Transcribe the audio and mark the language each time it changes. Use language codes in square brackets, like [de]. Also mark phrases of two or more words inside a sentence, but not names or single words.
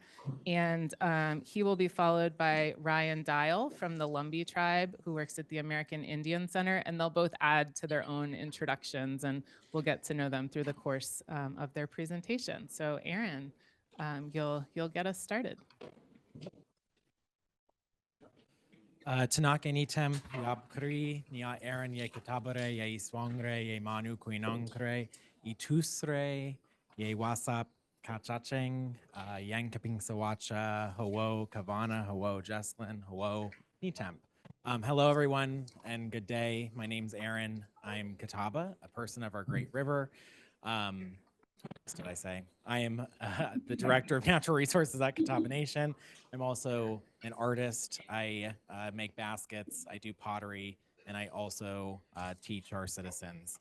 [en] And he will be followed by Ryan Dial from the Lumbee tribe, who works at the American Indian Center, and they'll both add to their own introductions, and we'll get to know them through the course of their presentation. So Aaron, you'll get us started. [chc] Tanaka nitem yabkri nia Aaron ye katabare ye iswangre ye manu kuinangre itusre ye wasap kachacheng yankaping sawacha hawo kavana hawo Jesslyn hawo nitem. [en] Hello everyone and good day. My name's Aaron. I'm Catawba, a person of our great river. What did I say? I am the Director of Natural Resources at Catawba Nation. I'm also an artist. I make baskets, I do pottery, and I also teach our citizens.